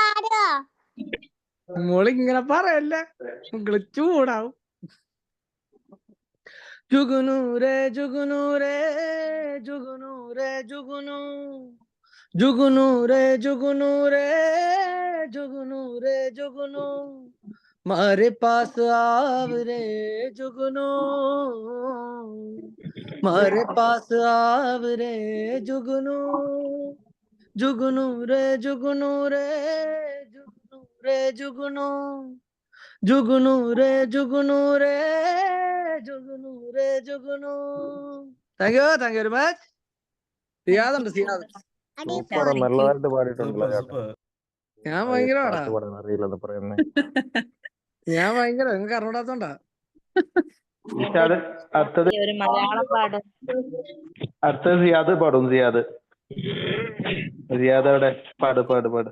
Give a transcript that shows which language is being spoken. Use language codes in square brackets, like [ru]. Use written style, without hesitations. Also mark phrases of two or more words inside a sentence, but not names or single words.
[ml] മോളിങ്ങനെ പറയല്ലേ, ചൂടാവും. [hi] जुगनू रे जुगनू रे जुगनू रे जुगनू जुगनू रे जुगनू रे जुगनू रे जुगनू मारे पास आव रे जुगनू, मारे पास आव रे जुगनू, जुगनू रे जुगनू रे जुगनू रे जुगनू जुगनू रे जुगनू रे जुगनू रे जुगनू. [en] Thank you very much. [ml] സിയാദുണ്ട് സിയാദ്. സൂപ്പർ നല്ലതായിട്ട് പാടിയിട്ടുണ്ടല്ലോ സൂപ്പർ ചേട്ടാ. സൂപ്പർ. ഞാൻ ഭയങ്കര പാടാ. പാട്ട് പാടാൻ അറിയില്ലെന്ന് പറയുന്നേ. ഞാൻ ഭയങ്കര നിങ്ങൾക്ക് അറിഞ്ഞൂടാത്തോണ്ടാ. നിഷാദ് അടുത്തത് ഒരു മലയാളം പാടും. അടുത്തത് സിയാദ് പാടും. സിയാദ് അവിടെ പാട് പാട് പാട്.